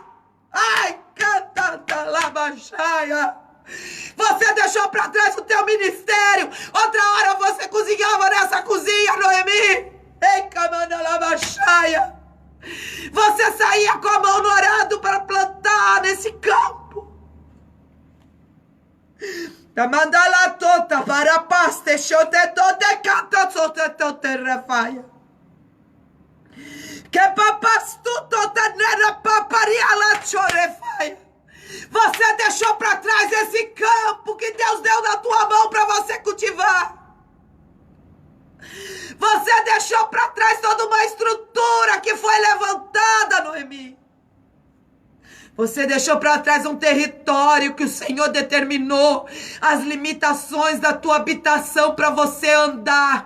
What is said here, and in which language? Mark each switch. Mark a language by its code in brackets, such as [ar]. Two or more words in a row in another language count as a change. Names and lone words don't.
[pt] Ai, canta lá baixaia. Você deixou para trás o teu ministério. Outra hora você cozinhava nessa cozinha, Noemi. Ei, camanda lá baixaia. Você saía com a mão no arado para plantar nesse campo. Tamandala tota para paste chote tote canto sote tote refaia. Que papas tu tota nera paparia la chorefaia. Você deixou para trás esse campo que Deus deu na tua mão para você cultivar. Você deixou para trás toda uma estrutura que foi levantada, Noemi. Você deixou para trás um território que o Senhor determinou, as limitações da tua habitação para você andar.